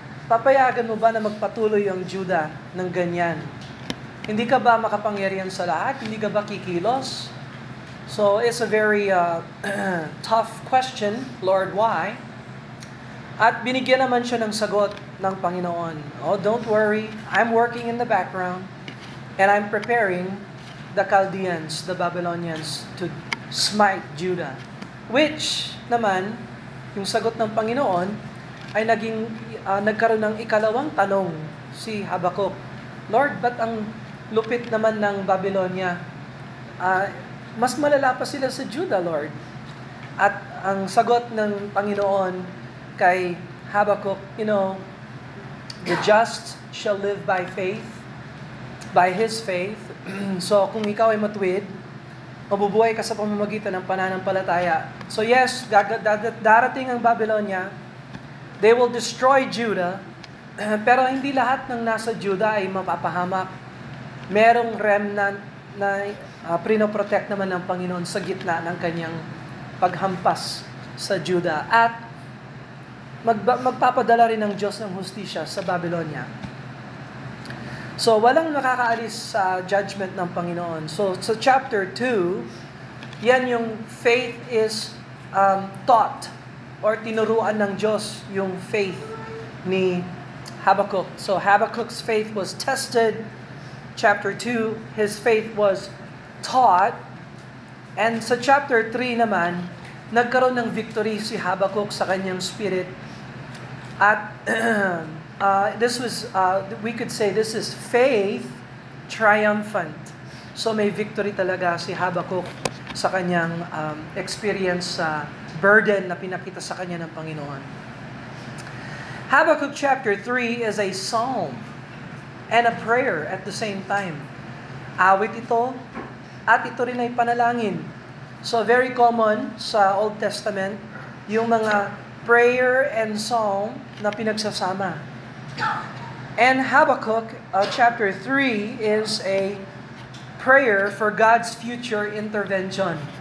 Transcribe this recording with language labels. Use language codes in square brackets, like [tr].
[tl] Papayagan mo ba na magpatuloy ang Judah ng ganyan? Hindi ka ba makapangyarihan sa lahat? Hindi ka ba kikilos? [en] So it's a very tough question, Lord, why? [tl] At binigyan naman siya ng sagot ng Panginoon. [en] Oh, don't worry, I'm working in the background and I'm preparing the Chaldeans, the Babylonians to smite Judah. [tl] Which naman, yung sagot ng Panginoon ay nagkaroon ng ikalawang tanong si Habakkuk. Lord, ba't ang lupit naman ng Babylonia? Mas malala pa sila sa Judah, Lord. At ang sagot ng Panginoon kay Habakkuk, [en] the just shall live by faith, by his faith. [tl] So kung ikaw ay matuwid, mabubuhay ka sa pamamagitan ng pananampalataya. So yes, darating ang Babylonia, [en] they will destroy Judah, [tl] pero hindi lahat ng nasa Judah ay mapapahamak. Merong remnant na prinoprotect naman ng Panginoon sa gitna ng kanyang paghampas sa Judah. At magpapadala rin ng Diyos ng hustisya sa Babylonia. So, walang nakakaalis sa judgment ng Panginoon. So, sa chapter 2, yan yung [en] faith is taught [tl] or tinuruan ng Diyos yung faith ni Habakkuk. [en] So, Habakkuk's faith was tested. Chapter 2, his faith was taught. [tl] And sa chapter 3 naman, nagkaroon ng victory si Habakkuk sa kanyang spirit. [en] At this was, we could say this is faith triumphant. [tl] So may victory talaga si Habakkuk sa kanyang experience sa burden na pinakita sa kanya ng Panginoon. [en] Habakkuk chapter 3 is a psalm and a prayer at the same time. [tl] Awit ito at ito rin ay panalangin. So very common sa Old Testament yung mga prayer and psalm na pinagsasama. [en] And Habakkuk chapter 3 is a prayer for God's future intervention.